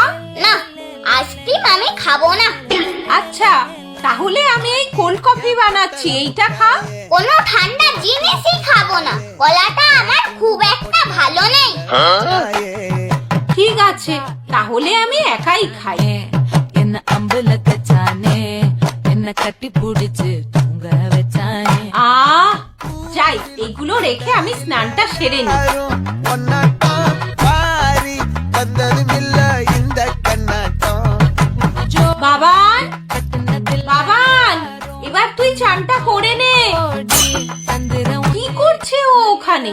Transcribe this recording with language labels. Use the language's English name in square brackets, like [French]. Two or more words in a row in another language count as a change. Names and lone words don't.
[Bangla] না, আইসক্রিম আমি খাবো না। আচ্ছা, তাহলে আমি এই কোল্ড কফি বানাচ্ছি, এইটা খা। কোনো ঠান্ডা জিনিসই খাবো না, গলাটা আমার খুব একটা ভালো নেই। ঠিক আছে, তাহলে আমি একাই খাই। [Tamil] என்ன அம்பலத்தை சானே என்ன கட்டி பிடிச்சு தூங்க வச்சானே [Bangla] আহ যাই, এগুলো রেখে আমি স্নানটা সেরে নিই। বাবান, বাবান, এবার তুই চানটা করে নে। কি করছে ও ওখানে?